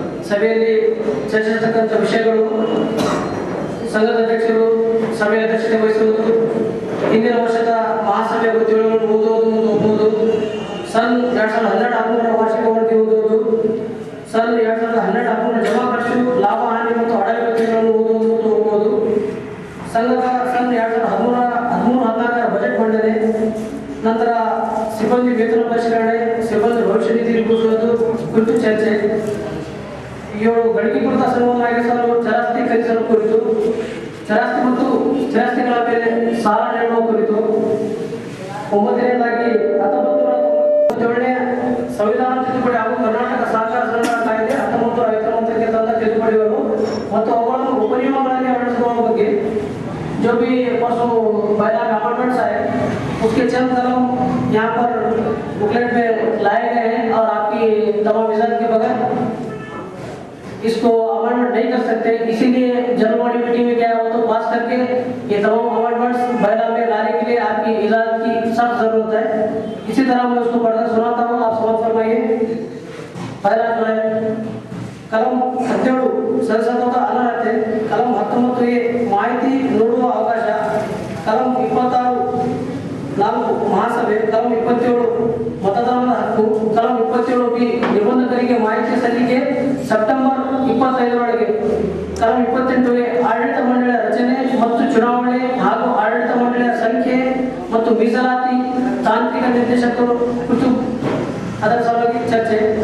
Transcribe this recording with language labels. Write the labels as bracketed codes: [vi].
[kn] ಸಭೆಯಲ್ಲಿ ಚರ್ಚಿಸತಕ್ಕಂಥ ವಿಷಯಗಳು ಸಂಘದ ಅಧ್ಯಕ್ಷರು ಸಭೆಯ ಅಧ್ಯಕ್ಷತೆ ವಹಿಸುವುದು, ಹಿಂದಿನ ವರ್ಷದ ಮಹಾಸಭೆಯ ಗೊತ್ತುಗಳನ್ನು ಓದುವುದು, सन 2012 ವಾರ್ಷಿಕ ವರದಿ ಓದುವುದು, सन 2012 ಜಮಾ ಖರ್ಚು ಲಾಭ ಹಾನಿ ಮತ್ತು ಹಣದ ಗೊತ್ತುಗಳನ್ನು ಓದುವುದು, ಸಂಘದ सन 2013-14 ಬಜೆಟ್ ಮಂಡನೆ, ನಂತರ ಸಿಬ್ಬಂದಿ ವೇತನ ಪರಿಷ್ಕರಣೆ, ಸಿಬ್ಬಂದಿ ಭವಿಷ್ಯ ನಿಧಿ ರೂಪಿಸುವುದು, ಕುರಿತು ಚರ್ಚೆ. ಇವರು ಗಡಿಗೆ ಕುರಿತ ಸಲುವಾಗಿಸಲು ಚರಾಸ್ತಿ ಖರೀದಿಸಲು ಕುರಿತು, ಚರಾಸ್ತಿ ಮತ್ತು ಚರಾಸ್ತಿಗಳ ಮೇಲೆ ಸಾಲ ನೀಡುವ ಕುರಿತು. 9ನೇದಾಗಿ 1997ನೇ ಸಂವಿಧಾನ ತಿದ್ದುಪಡಿ ಹಾಗೂ ಕರ್ನಾಟಕ ಸಹಕಾರ ಸಂಘಟನಾ ಕಾಯ್ದೆ 1959ಕ್ಕೆ ತಂದ ತಿದ್ದುಪಡಿಗಳು ಮತ್ತು ಅವುಗಳನ್ನು ಉಪನಿಯಮಗಳಲ್ಲಿ ಅಳವಡಿಸಿಕೊಳ್ಳುವ ಬಗ್ಗೆ [hi] जो भी परसों पहला अमेंडमेंट्स आए उसके चंद कलम यहाँ पर बुकलेट में लाए गए हैं और आपकी तमाम विजन के बगैर इसको अमेंडमेंट नहीं कर सकते, इसीलिए जनरल बॉडी मीटिंग में क्या है तो पास करके ये तमाम अमेंडमेंट्स बैला में लाने के लिए आपकी इजाजत की सख्त जरूरत है. इसी तरह मैं उसको पढ़कर सुनाता हूँ, आप समझ फरमाइए. पहला जो है [kn] कलम 17 ಸಂಸದದ ಅನರ್ಹತೆ, ಕಲಂ 19 ಎ ಮಾಹಿತಿ ನೋಡುವ ಅವಕಾಶ, ಕಲಂ 26 ಮಹಾಸಭೆ, ಕಲಂ 27 ಮತದಾನದ ಹಕ್ಕು, ಕಲಂ 27 ಬಿ ನಿಬಂಧಕರಿಗೆ ಮಾಹಿತಿ ಸಲ್ಲಿಕೆ ಸೆಪ್ಟೆಂಬರ್ 25ರೊಳಗೆ, ಕಲಂ 28 ಎ ಆಡಳಿತ ಮಂಡಳಿಯ ರಚನೆ ಮತ್ತು ಚುನಾವಣೆ ಹಾಗೂ ಆಡಳಿತ ಮಂಡಳಿಯ ಸಂಖ್ಯೆ ಮತ್ತು ಮೀಸಲಾತಿ ತಾಂತ್ರಿಕ ನಿರ್ದೇಶಕರು ಕುರಿತು ಅದರ ಸಲುವಾಗಿ ಚರ್ಚೆ.